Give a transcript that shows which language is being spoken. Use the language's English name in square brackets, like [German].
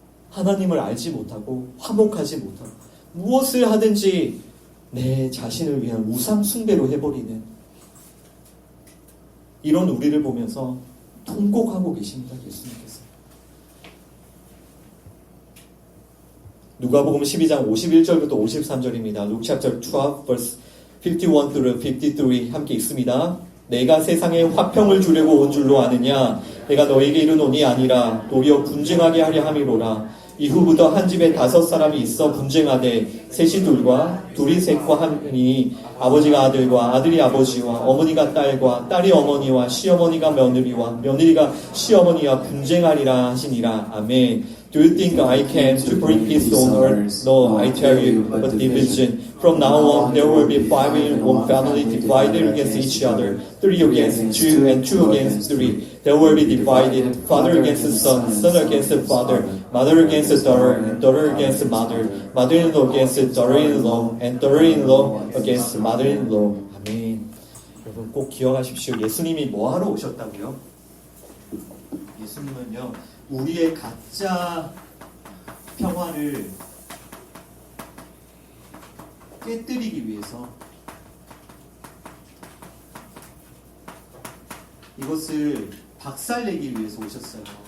[Korean] 하나님을 알지 못하고 화목하지 못하고 무엇을 하든지 내 자신을 위한 우상 숭배로 해버리는 이런 우리를 보면서 통곡하고 계십니다. 예수님께서. 누가복음 12장 51절부터 53절입니다. [English] Luke chapter 12 verse 51 through 53 [Korean] 함께 읽습니다. 내가 세상에 화평을 주려고 온 줄로 아느냐? 내가 너에게 이르노니 아니라 도리어 분쟁하게 하려 함이로라. 이후부터 한 집에 5사람이 있어 분쟁하되 셋이 둘과 둘이 셋과 하니 아버지가 아들과 아들이 아버지와 어머니가 딸과 딸이 어머니와 시어머니가 며느리와 며느리가 시어머니와 분쟁하리라 하시니라. 아멘. [English] Do you think I came to bring peace on earth? No, I tell you, but division. From now on, there will be 5 in one family divided against each other, 3 against 2, and 2 against 3. There will be divided, father against the son, son against the father, mother against the daughter, and daughter against the mother, mother-in-law against the daughter-in-law, and daughter-in-law against the mother-in-law. [Korean] 아멘. 여러분 꼭 기억하십시오. 예수님이 뭐하러 오셨다고요? 예수님은요, 우리의 가짜 평화를 깨뜨리기 위해서, 이것을 박살내기 위해서 오셨어요.